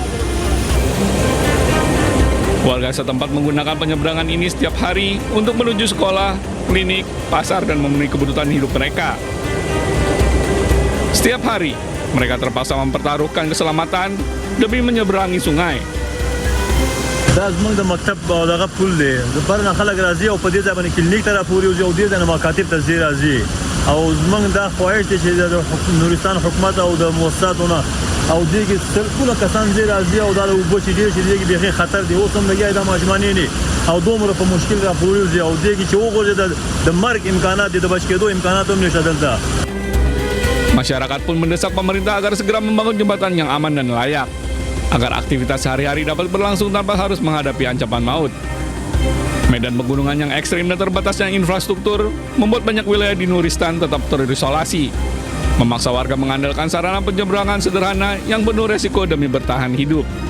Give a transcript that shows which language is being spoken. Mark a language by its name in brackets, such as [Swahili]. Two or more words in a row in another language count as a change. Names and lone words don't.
[Indonesian] Warga setempat menggunakan penyeberangan ini setiap hari untuk menuju sekolah, klinik, pasar, dan memenuhi kebutuhan hidup mereka. Setiap hari, mereka terpaksa mempertaruhkan keselamatan demi menyeberangi sungai. [Pashto] دا زمونږ د مکتب او دغه پول دی د پرنه خلک راځي او په دې ځای باندې کلینیک ته راپورې وځي او دې ځای نه مکاتب ته ځي راځي او زمنګ دا خواهش دی چې د نورستان حکومت او د مؤسساتونه او دغه ټول کسان چې راځي او دا وبو چې ډیر شي دغه به خطر دی اوس هم لګي دا ماجمانې نه او دومره په مشکل را پوري او دغه چې وګوري د مرګ امکانات د بچ کېدو امکانات هم نشته دلته. [Indonesian] Masyarakat pun mendesak pemerintah agar segera membangun jembatan yang aman dan layak, agar aktivitas sehari-hari dapat berlangsung tanpa harus menghadapi ancaman maut. Medan pegunungan yang ekstrim dan terbatasnya infrastruktur membuat banyak wilayah di Nuristan tetap terisolasi, memaksa warga mengandalkan sarana penyeberangan sederhana yang penuh resiko demi bertahan hidup.